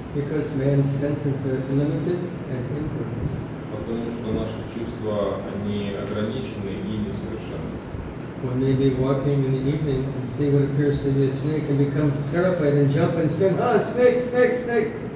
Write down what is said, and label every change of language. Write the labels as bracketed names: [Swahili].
[English] Because man's senses are limited and imperfect. [Russian] Потому что наши чувства, они ограничены и несовершенны. [English] One may be walking in the evening and see what appears to be a snake and become terrified and jump and scream, ah, snake, snake, snake.